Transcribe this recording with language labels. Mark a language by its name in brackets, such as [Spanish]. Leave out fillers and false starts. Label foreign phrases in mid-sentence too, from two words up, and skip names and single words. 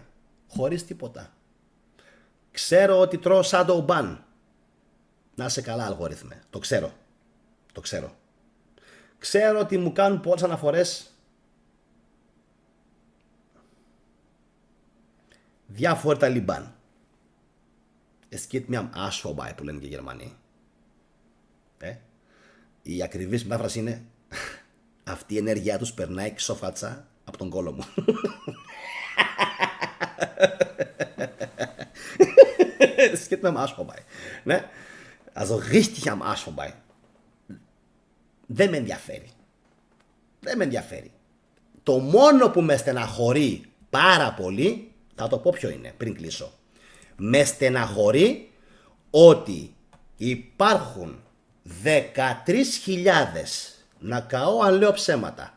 [Greek] Χωρίς τίποτα. Ξέρω ότι τρώω [English] shadow ban. [Greek] Να είσαι καλά, αλγόριθμε. Το ξέρω. Ξέρω ότι μου κάνουν πολλές αναφορές διάφοροι Ταλιμπάν. [German] Es geht mir am Arsch vorbei, [Greek] που λένε και οι Γερμανοί. Η ακριβής μετάφραση είναι αυτή η ενέργειά τους περνάει ξοφάτσα από τον κόλο μου. [German] Es geht mir am Arsch vorbei. [Greek] Ναι. [German] Also richtig am Arsch vorbei. [Greek] Δεν με ενδιαφέρει. Το μόνο που με στεναχωρεί πάρα πολύ, θα το πω ποιο είναι πριν κλείσω. Με στεναχωρεί ότι υπάρχουν 13.000, να καώ αν λέω ψέματα.